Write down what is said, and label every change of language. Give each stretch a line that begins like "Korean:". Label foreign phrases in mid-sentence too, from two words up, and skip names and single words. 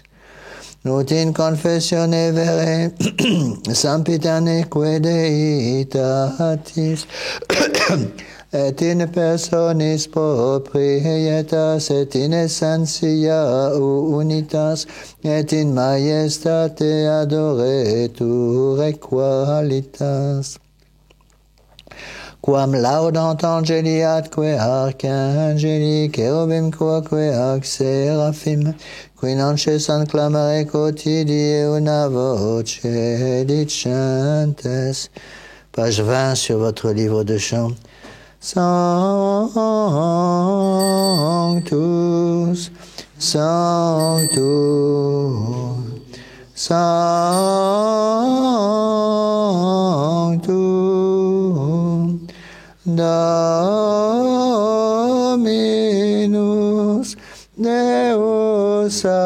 Latin: Ut in confessione vere sampiterneque Deitatis, et in personis proprietas, et in essentia unitas, et in majestate adoretur qualitas. Quam laudant angeli atque archangeli, cherubim quoque ac seraphim, qui non cessant clamare quotidie una voce dicentes.
French: Page 20 sur votre livre de chant.
Latin: Sanctus, Sanctus, Sanctus, Dominus Deus